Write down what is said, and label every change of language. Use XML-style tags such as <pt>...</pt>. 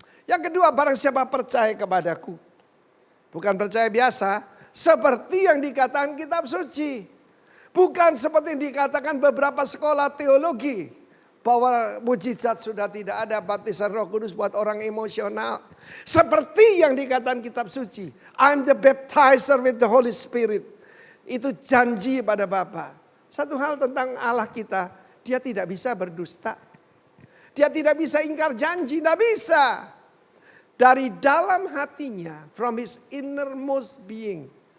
<id>Yang kedua, barang siapa percaya kepadaku. Bukan percaya biasa, seperti yang dikatakan kitab suci. Bukan seperti yang dikatakan beberapa sekolah teologi. Bahwa mujizat sudah tidak ada, baptisan Roh Kudus buat orang emosional. Seperti yang dikatakan kitab suci.</id> <en>I'm the baptizer with the Holy Spirit.</en> <id>Itu janji pada Bapa. Satu hal tentang Allah kita, dia tidak bisa berdusta. Dia tidak bisa ingkar janji, tidak bisa. Dari dalam hatinya,</id> <en>from his innermost being.</en>